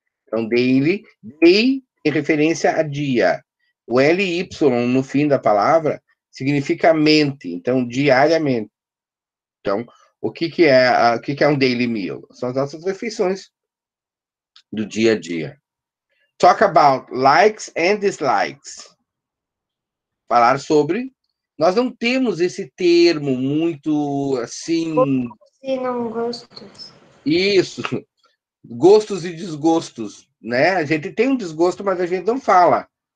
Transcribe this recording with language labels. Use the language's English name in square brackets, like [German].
[Portuguese] Então, daily, day em referência a dia. O LY no fim da palavra significa mente, então, diariamente. Então, o que é um daily meal? São as nossas refeições do dia a dia. [English] Talk about likes and dislikes. [Portuguese] Falar sobre... Nós não temos esse termo muito, assim... Se não gostos. Isso, gostos e desgostos, né? A gente tem um desgosto, mas a gente não fala.